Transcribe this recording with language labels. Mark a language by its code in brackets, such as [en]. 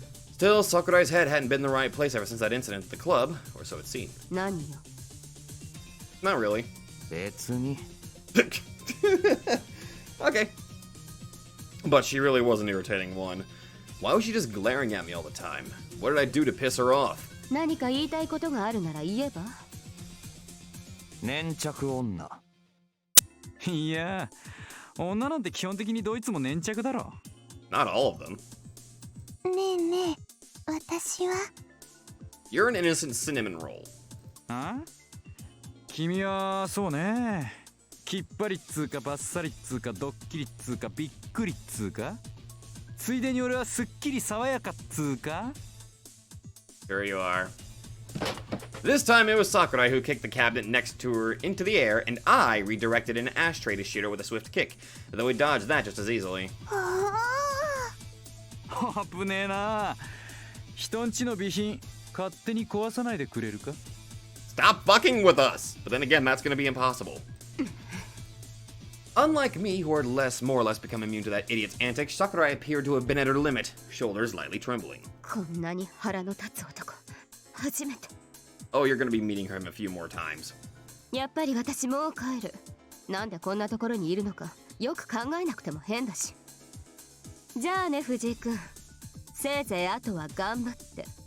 [en] Still, Sakurai's head hadn't been in the right place ever since that incident at the club, or so it seemed. [ja] 何よ。 [en] Not really. [ja] 別に。 [en] Okay. But she really was an irritating one. Why was she just glaring at me all the time? What did I do to piss her off? [ja] 何か言いたいことがあるなら言えば。粘着女。いや、女なんて基本的にどいつも粘着だろ。 [en] Not all of them. [ja] ねえねえ、私は。 [en] You're an innocent cinnamon roll. [ja] あ？君はそうね。きっぱりっつうかバッサリっつうかドッキリっつうかびっくりっつうか。ついでに俺はすっきり爽やかっつうか。 [en] Here you are. This time it was Sakurai who kicked the cabinet next to her into the air, and I redirected an ashtray to shoot her with a swift kick, though he dodged that just as easily. [ja] 危ねえな。人んちの備品勝手に壊さないでくれるか。 [en] Stop fucking with us! But then again, that's gonna be impossible. Unlike me, who had more or less become immune to that idiot's antics, Sakurai appeared to have been at her limit, shoulders lightly trembling. [ja] こんなに腹の立つ男初めて。 [en] Oh, you're gonna be meeting him a few more times. [ja] やっぱり私もう帰る。なんでこんなところにいるのかよく考えなくても変だし。じゃあね藤井君。せいぜいあとは頑張って。